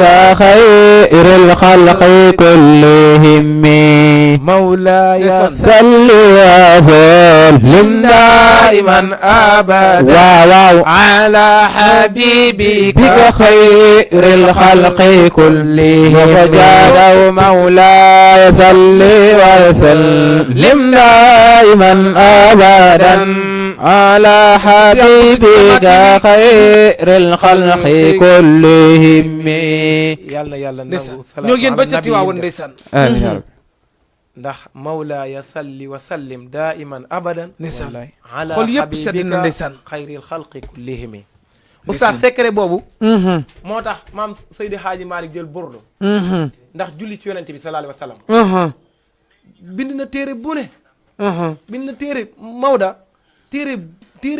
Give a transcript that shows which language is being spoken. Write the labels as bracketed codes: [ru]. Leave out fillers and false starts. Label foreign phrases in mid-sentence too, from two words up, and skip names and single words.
[ar] خير الخلق كلهم مولاي صل وسلم دائما ابدا على حبيبك خير الخلق كلهم وجاء مولاي صل وسلم دائما ابدا على حبيبك خير الخلق كلهم [wo] yàlla nangu ñoo ngeen ba ca Tiwaawan ndeysaan [ar] آمين يا رب ndax مولاي صل وسلم دائما أبدا [wo] ndeysaan ala xol yëpp sedd na ndeysaan [ar] خير الخلق كلهم [wo] oustaz secret boobu moo tax maam Seydi Hadji Malick jël burdu ndax julli ci yonente bi [ar] صلى الله عليه وسلم [wo] bind na téere bu ne bind na téere Maodo téere